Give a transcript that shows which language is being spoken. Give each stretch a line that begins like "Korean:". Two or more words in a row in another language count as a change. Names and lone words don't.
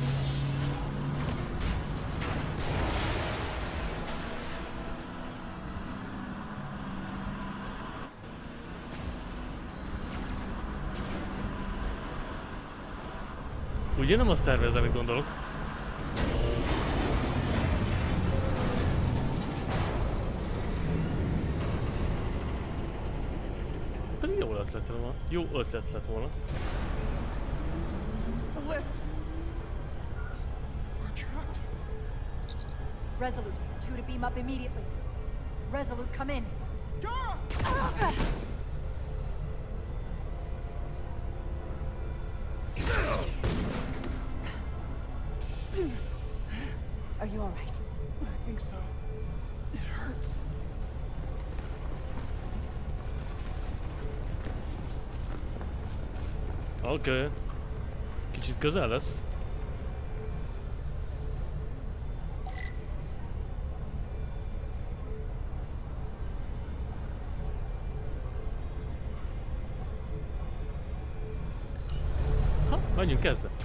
Hungarian: Ugye nem azt tervez, amit gondolok. Pedig jó ötlet volna. Jó ötlet lett volna.
English: The lift. We're trapped. Resolute, 2 to beam up immediately. Resolute, come in. Are you all right? I think so. It hurts.
Hungarian: Oké. Kicsit közel lesz. Ha, menjünk ezzel.